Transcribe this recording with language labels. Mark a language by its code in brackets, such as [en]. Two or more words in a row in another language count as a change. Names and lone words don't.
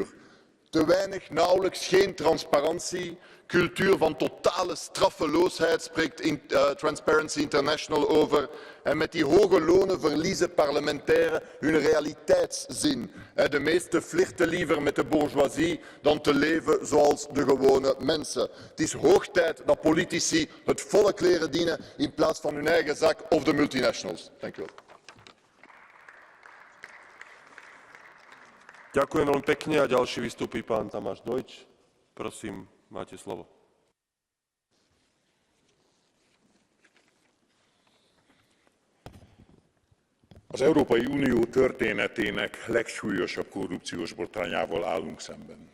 [nl] Te weinig, nauwelijks geen transparantie, cultuur van totale straffeloosheid spreekt Transparency International over. En met die hoge lonen verliezen parlementairen hun realiteitszin. De meesten flirten liever met de bourgeoisie dan te leven zoals de gewone mensen. Het is hoog tijd dat politici het volk leren dienen in plaats van hun eigen zak of de multinationals. Dank u wel. [sk] Ďakujem veľmi pekne a ďalší vystúpi pán Tamáš Dojč. Prosím, máte slovo. [hu] Az Európai Unió történetének legsúlyosabb korrupciós botrányával állunk szemben.